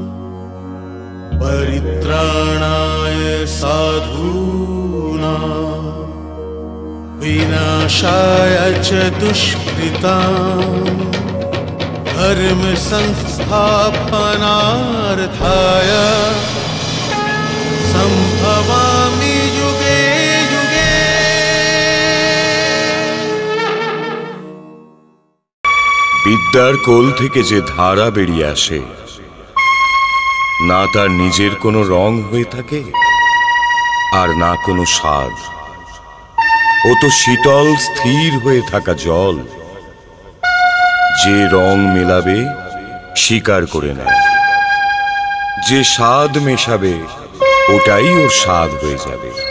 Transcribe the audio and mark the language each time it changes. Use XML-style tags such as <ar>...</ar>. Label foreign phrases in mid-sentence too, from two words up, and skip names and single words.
<sa>परित्राणाय साधूनां विनाशाय च दुष्कृतां धर्म संस्थापनार्थाय संभवामि युगे युगे।</sa> <bn>বিদ্যার কোল থেকে যে ধারা বেরিয়ে আসে না তার নিজের কোনো রং হয়ে থাকে আর না কোনো স্বাদ, ও তো শীতল স্থির হয়ে থাকা জল, যে রং মেলাবে স্বীকার করে নেয়, যে স্বাদ মেশাবে ওটাই ওর স্বাদ হয়ে যাবে।</bn>